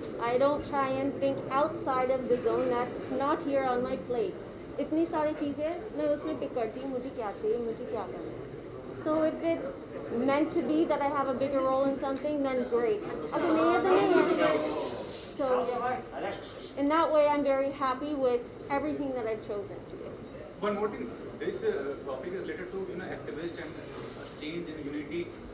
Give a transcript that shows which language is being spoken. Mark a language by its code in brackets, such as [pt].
[en] I don't try and think outside of the zone that's not here on my plate. [hi] इतनी सारी चीज़ें मैं उसमें पिक करती हूँ, मुझे क्या चाहिए, मुझे क्या करना है. [en] So if it's meant to be that I have a bigger role in something, then great. [hi] अगर नहीं है तो नहीं है. [en] So in that way, I'm very happy with everything that I've chosen to do. One more thing, this topic is related to activist and change in unity.